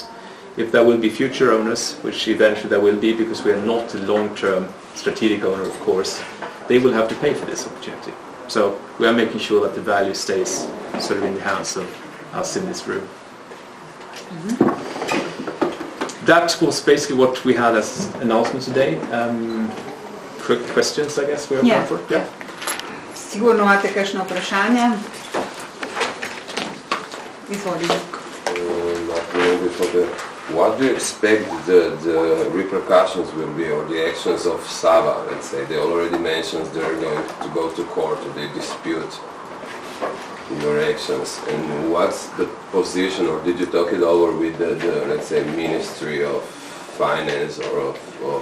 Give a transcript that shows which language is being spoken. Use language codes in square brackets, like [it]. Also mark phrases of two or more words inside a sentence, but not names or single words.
[en] If there will be future owners, which eventually there will be, because we are not a long-term strategic owner, of course, they will have to pay for this opportunity. So we are making sure that the value stays sort of in the hands of us in this room. Mm-hmm. That was basically what we had as announcement today. Quick questions, I guess, we're open for. Yeah. [sl] Sigurno imate kakšno vprašanje? Izvolite. [en] What do you expect the repercussions will be, or the actions of Sava, let's say? They already mentioned they're going to go to court, or they dispute your actions. And what's the position, or did you talk it over with the let's say, Ministry of Finance or of